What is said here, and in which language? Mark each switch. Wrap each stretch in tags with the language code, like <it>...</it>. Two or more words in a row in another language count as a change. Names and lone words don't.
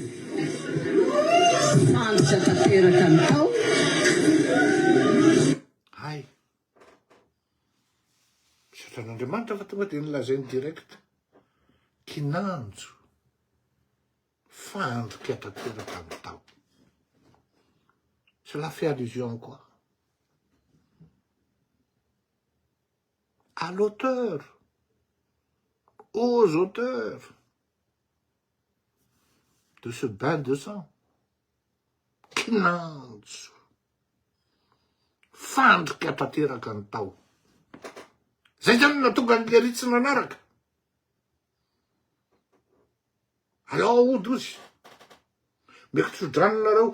<mg>Androtra tanteraka ny tao. Hay. Satran'Andriamanitra fa tonga dia nilazainy direct. Kinanjo. Fandrika tanteraka ny tao.</mg> <fr>Cela fait allusion quoi? À l'auteur, aux auteurs de ce bain de sang.</fr> <mg>Kinanjo. Fandrika tanteraka ny tao. Zay zany natonga ny leritsy nanaraka. Alao ozy. Meko tsodraninareo.</mg>